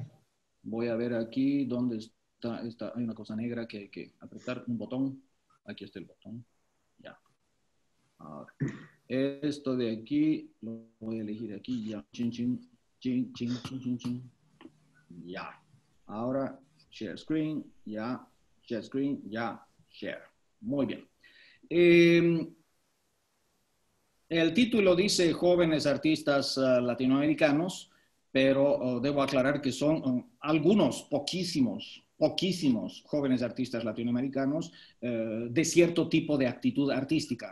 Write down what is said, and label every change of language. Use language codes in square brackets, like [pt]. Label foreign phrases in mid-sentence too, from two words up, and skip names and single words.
[es] Voy a ver aquí dónde está. Hay una cosa negra que hay que apretar, un botón. Aquí está el botón. Ya. Ahora, esto de aquí, lo voy a elegir aquí, ya. Chin, chin, chin, chin, chin, chin, chin. Ya. Ahora, [en] share screen, ya. Share screen, ya. Share. [es] Muy bien. El título dice jóvenes artistas latinoamericanos, pero debo aclarar que son algunos, poquísimos jóvenes artistas latinoamericanos de cierto tipo de actitud artística.